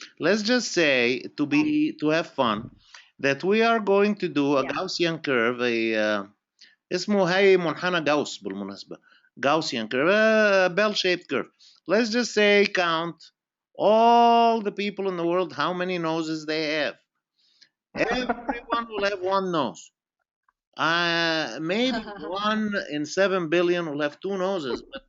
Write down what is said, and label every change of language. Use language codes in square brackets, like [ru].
[en] but let's just say to have fun that we are going to do a Gaussian curve. [ar] اسمه هاي منحنى جاوس بالمناسبة. [en] Gaussian curve, bell-shaped curve. Let's just say count all the people in the world, how many noses they have. Everyone will have 1 nose. Maybe 1 in 7 billion will have 2 noses.